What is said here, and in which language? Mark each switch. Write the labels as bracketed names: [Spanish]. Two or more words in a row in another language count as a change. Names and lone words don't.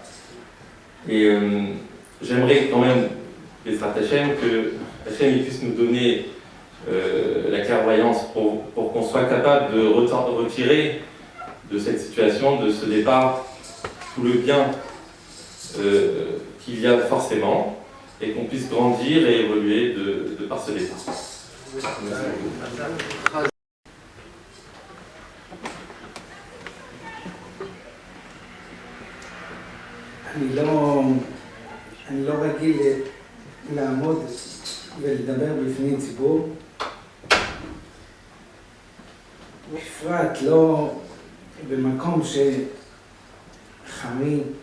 [French] Et j'aimerais quand même, [Hebrew] בעזרת השם, [French] que Hashem puisse nous donner la clairvoyance pour qu'on soit capable de retirer de cette situation, de ce départ, tout le bien qu'il y a forcément, et qu'on puisse grandir et évoluer de par ce départ. [Hebrew] אני לא רגיל לעמוד ולדבר בפני ציבור, בפרט לא במקום שחמי